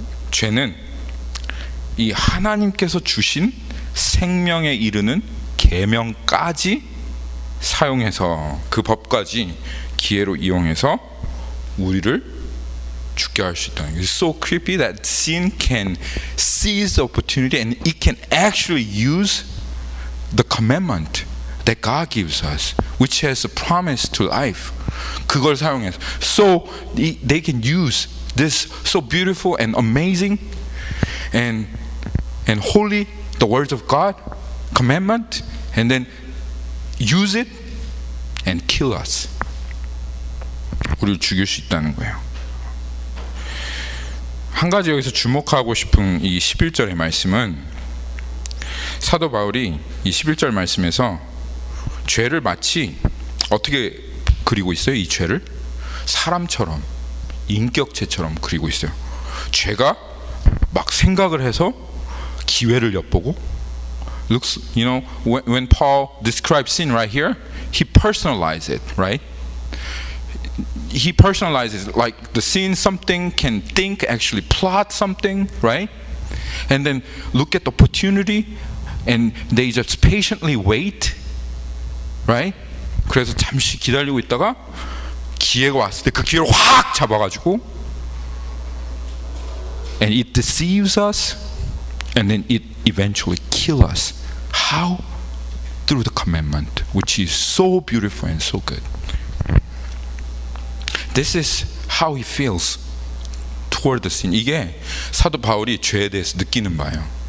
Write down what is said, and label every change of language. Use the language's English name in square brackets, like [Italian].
[Korean] 죄는 이 하나님께서 주신 생명에 이르는 계명까지 사용해서, 그 법까지 기회로 이용해서 우리를 죽게 할 수 있다는. [English] It's so creepy that sin can seize the opportunity and it can actually use the commandment that God gives us, which has a promise to life. [Korean] 그걸 사용해서 [English] so they can use this so beautiful and amazing and holy the words of God commandment and then use it and kill us. [Korean] 우리를 죽일 수 있다는 거예요. 한 가지 여기서 주목하고 싶은 이 11절의 말씀은 사도 바울이 이 11절 말씀에서 죄를 마치 어떻게 그리고 있어요? 이 죄를 사람처럼 인격체처럼 그리고 있어요. 죄가 막 생각을 해서 기회를 엿보고 [English] looks, you know, when Paul describes sin right here, he personalizes it, right? He personalizes it like the sin something can think, actually plot something, right? And then look at the opportunity and they just patiently wait, right? [Korean] 그래서 잠시 기다리고 있다가 기회가 왔을 때 그 기회를 확 잡아가지고 [English] and it deceives us and then it eventually kills us. How? Through the commandment, which is so beautiful and so good. This is how he feels toward the sin. [Korean] 이게 사도 바울이 죄에 대해서 느끼는 바예요.